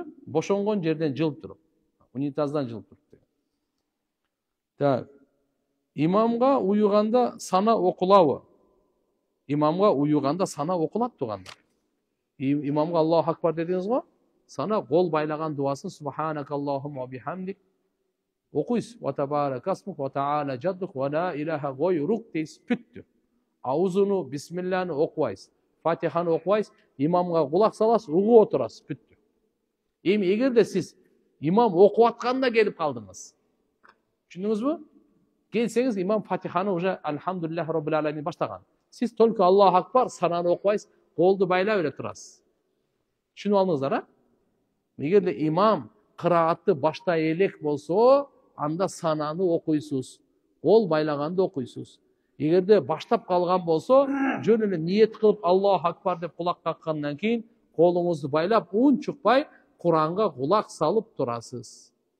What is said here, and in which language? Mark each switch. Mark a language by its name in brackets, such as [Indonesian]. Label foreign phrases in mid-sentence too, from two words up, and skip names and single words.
[Kyrgyz] Бошонгон жерден жылып туруп, унитаздан жылып туруп. Так. Имамга уюганда сана окулабы? Имамга уюганда сана окулат туганда. Имамга [Arabic] الله أكبر [Kyrgyz] дедиңиз го? Сана кол байлаган дуасын [Arabic] سبحانك اللهم وبحمدك [Kyrgyz] окуйсуз. [Arabic] وتبارك اسمك وتعالى جدك ولا إله غيرك [Kyrgyz] дейсиз, бүттү. Аузуну бисмилланы окубайсыз. Фатиханы окубайсыз, имамга кулак саласыз, угуп отурасыз, бүттү. Эми эгерде сиз имам окуп атканда келип калдыңыз. Түшүндүңүзбү? Келсеңиз имам Фатиханы уже [Arabic] الحمد لله رب العالمين [Kyrgyz] баштаган. Сиз только [Arabic] الله أكبر [Kyrgyz] сананы окубайсыз, колду байлап эле турасыз. Түшүнүп алдыңыздар, а? Эгерде имам кыраатты баштай элек болсо, анда сананы окуйсуз, кол байлаганды окуйсуз. Эгерде баштап калган болсо, жөн эле ниет кылып [Arabic] الله أكبر [Kyrgyz] деп кулак каккандан кийин колуңузду байлап, унчукпай Куранга кулак салып турасыз.